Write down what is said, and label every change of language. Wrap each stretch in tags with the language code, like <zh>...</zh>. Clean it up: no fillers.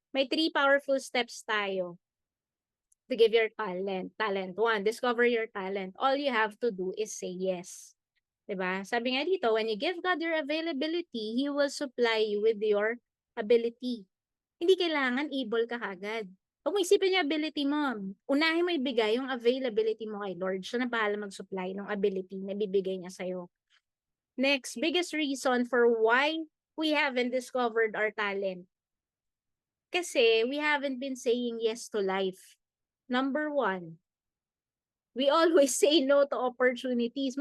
<en>May 3 powerful steps tayo to give your talent. Talent 1, discover your talent. All you have to do is say yes.</en> <tl>'Di ba? Sabi nga dito,</tl> <en>when you give God your availability, He will supply you with your ability.</en> <tl>Hindi kailangan able ka kagad. Huwag mo isipin yung ability mo. Unahin mo ibigay yung availability mo kay Lord. Siya na bahala mag-supply ng ability na bibigay niya sa'yo.</tl> <en>Next, biggest reason for why we haven't discovered our talent. Kasi we haven't been saying yes to life. Number 1, we always say no to opportunities.</en>